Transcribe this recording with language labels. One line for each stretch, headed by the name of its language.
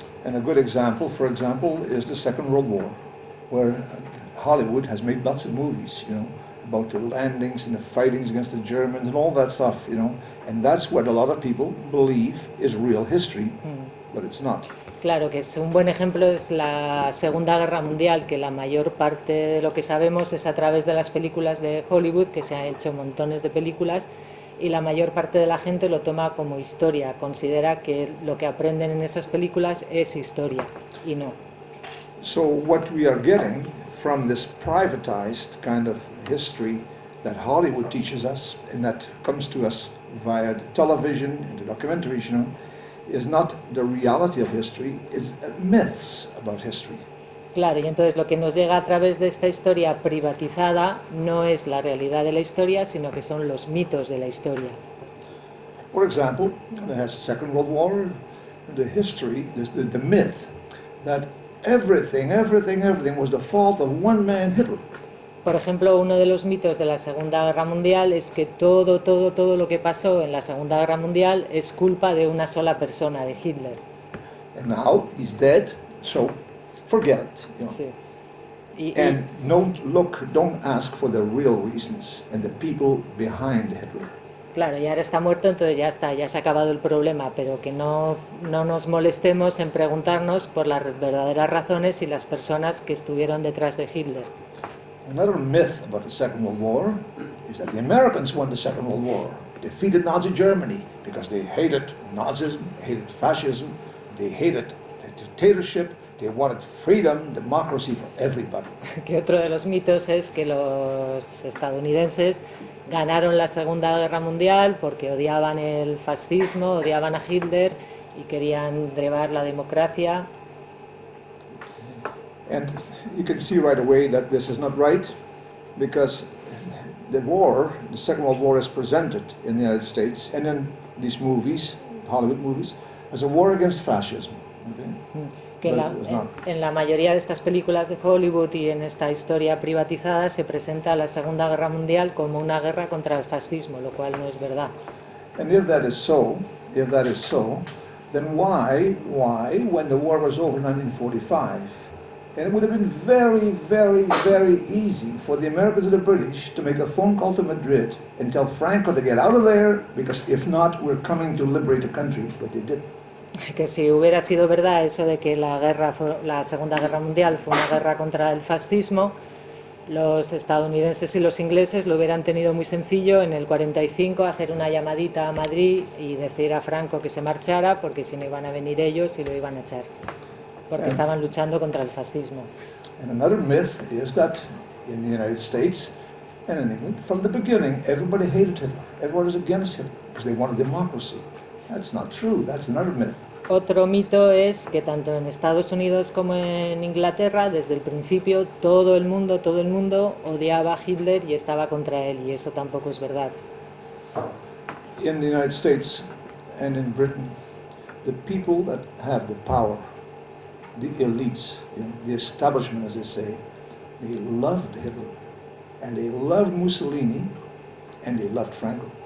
English: And a good example, for example, is the Second World War, where Hollywood has made lots of movies, you know, about the landings and the fightings against the Germans and all that stuff, you know, and that's what a lot of people believe is real history, but it's not.
Spanish: Claro, que es un buen ejemplo es la Segunda Guerra Mundial, que la mayor parte de lo que sabemos es a través de las películas de Hollywood, que se han hecho montones de películas, y la mayor parte de la gente lo toma como historia, considera que lo que aprenden en esas películas es historia, y no.
English: So what we are getting from this privatized kind of history that Hollywood teaches us, and that comes to us via the television and the documentaries, you know, is not the reality of history, is myths about history.
Spanish: Claro, y entonces lo que nos llega a través de esta historia privatizada no es la realidad de la historia, sino que son los mitos de la historia.
English: For example, the Second World War, the history, the myth that everything was the fault of one man, Hitler.
Spanish: Por ejemplo, uno de los mitos de la Segunda Guerra Mundial es que todo lo que pasó en la Segunda Guerra Mundial es culpa de una sola persona, de Hitler.
English: And now he's dead, so forget it. You know?
Spanish: Sí.
English: And don't ask for the real reasons and the people behind Hitler.
Spanish: Claro, y ahora está muerto, entonces ya está, ya se ha acabado el problema, pero que no nos molestemos en preguntarnos por las verdaderas razones y las personas que estuvieron detrás de Hitler.
English: Another myth about the Second World War is that the Americans won the Second World War, defeated Nazi Germany because they hated Nazism, hated fascism, they hated the dictatorship, they wanted freedom, democracy for everybody.
Spanish: Que otro de los mitos es que los estadounidenses ganaron la Segunda Guerra Mundial porque odiaban el fascismo, odiaban a Hitler y querían llevar la democracia.
English: And you can see right away that this is not right, because the Second World War is presented in the United States and in these movies, Hollywood movies, as a war against fascism. Okay?
Spanish: Que en la mayoría de estas películas de Hollywood y en esta historia privatizada se presenta la Segunda Guerra Mundial como una guerra contra el fascismo, lo cual no es verdad.
English: And if that is so, then why, when the war was over in 1945, and it would have been very easy for the Americans and the British to make a phone call to Madrid and tell Franco to get out of there, because if not, we're coming to liberate the country, but they didn't.
Spanish: Que si hubiera sido verdad eso de que la Segunda Guerra Mundial fue una guerra contra el fascismo, los estadounidenses y los ingleses lo hubieran tenido muy sencillo en el 45, hacer una llamadita a Madrid y decir a Franco que se marchara, porque si no iban a venir ellos y lo iban a echar, porque estaban luchando contra el fascismo.
English: And another myth is that in the United States, And in England, from the beginning, everybody hated Hitler. Everybody was against Hitler because they wanted democracy. That's not true. That's another myth.
Spanish: Otro mito es que tanto en Estados Unidos como en Inglaterra, desde el principio, todo el mundo odiaba a Hitler y estaba contra él, y eso tampoco es verdad.
English: In the United States and in Britain, the people that have the power, the elites, the establishment, as they say, they loved Hitler, and they loved Mussolini, and they loved Franco.